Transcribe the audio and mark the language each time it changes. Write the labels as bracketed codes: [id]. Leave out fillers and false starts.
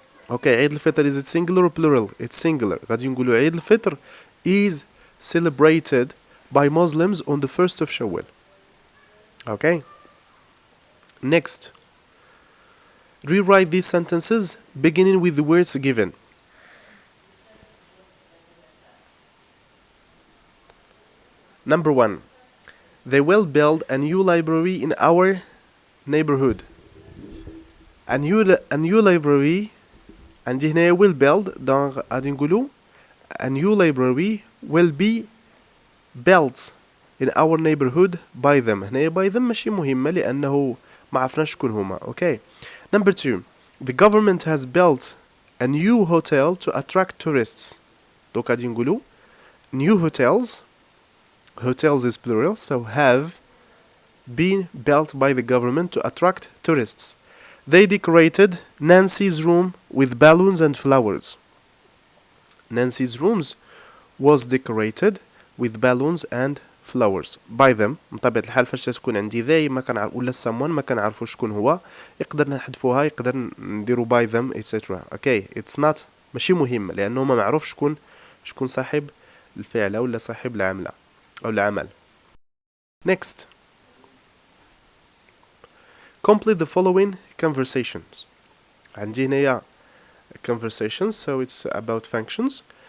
[en] Okay عيد الفطر is it singular or plural? It's singular. [ar] غادي نقولوا [en] عيد الفطر is celebrated by Muslims on the 1st of شوال. Okay. Next, rewrite these sentences beginning with the words given. Number 1, they will build a new library in our neighborhood. A new library [ar] عندي هنا [en] will build. donc [ar] غادي نقولوا [en] a new library will be built in our neighborhood by them. [ar] هنا by them ماشي مهمة لأنه ما عرفناش شكون هما. [en] Okay. Number 2, the government has built a new hotel to attract tourists. donc [ar] غادي نقولوا [en] new hotels is plural, so have been built by the government to attract tourists. They decorated Nancy's room with balloons and flowers. Nancy's rooms was decorated with balloons and flowers by them. [ar] بطبيعة الحال فاش تكون عندي they ما كنعرف ولا someone ما كنعرفوا شكون هو يقدر نحذفوها يقدر نديروا by them etc. [en] Okay, it's not [ar] ماشي مهم لأنه ما معروف شكون صاحب الفعل ولا صاحب العملة أو العمل. [en] Next, complete the following conversations. [ar] عندي هنا [en] conversations, so it's about functions.